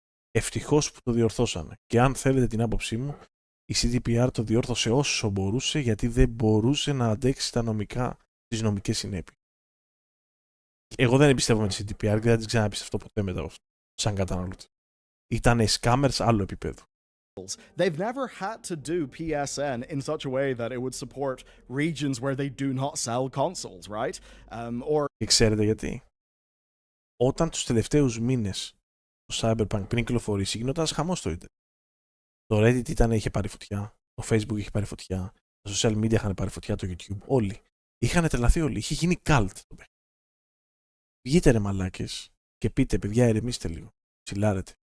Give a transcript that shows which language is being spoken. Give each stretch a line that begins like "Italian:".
Greek: Ευτυχώς που το διορθώσανε. Και αν θέλετε την άποψή μου, η CTPR το διόρθωσε όσο μπορούσε γιατί δεν μπορούσε να αντέξει τις νομικές συνέπειες. Εγώ δεν εμπιστεύομαι τη CTPR και δεν την ξαναπιστευτώ ποτέ μετά από αυτό, σαν καταναλωτή. Ήτανε scammers άλλου επίπεδου.
English: They've never had to do PSN in such a way that it would support regions where they do not sell consoles, right? Or
Greek: Και ξέρετε γιατί? Όταν τους τελευταίους μήνες το Cyberpunk πριν κυκλοφορήσει γινόταν χαμός στο ίντερνετ. Το Reddit είχε πάρει φωτιά, το Facebook είχε πάρει φωτιά, τα social media είχαν πάρει φωτιά, το YouTube, όλοι. Είχαν τρελαθεί όλοι, είχε γίνει cult το παιχνίδι. Βγείτε ρε μαλάκες και πείτε παιδιά ερεμήστε λίγο, ψηλάρετε.